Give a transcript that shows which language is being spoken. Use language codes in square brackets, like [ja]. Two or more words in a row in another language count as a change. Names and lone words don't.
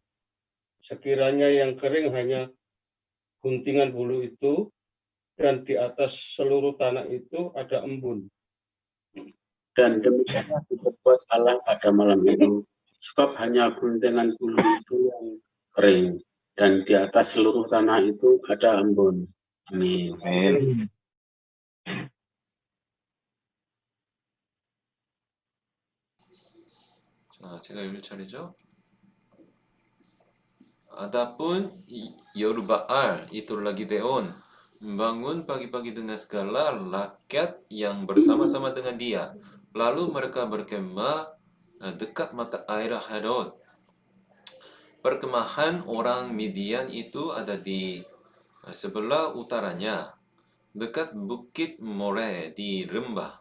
[id] Sekiranya yang kering hanya guntingan bulu itu, dan di atas seluruh tanah itu ada embun. Dan demikianlah diperbuat Allah pada malam itu, sebab hanya guntingan bulu itu yang kering, dan di atas seluruh tanah itu ada embun. Amin. Amin. [ko] 자, 제가 읽을 차례죠. [id] Adapun Yerubbaal, itulah Gideon, membangun pagi-pagi dengan segala rakyat yang bersama-sama dengan dia. Lalu mereka berkemah dekat mata air Hadod. Perkemahan orang Midian itu ada di sebelah utaranya, dekat Bukit More di lembah.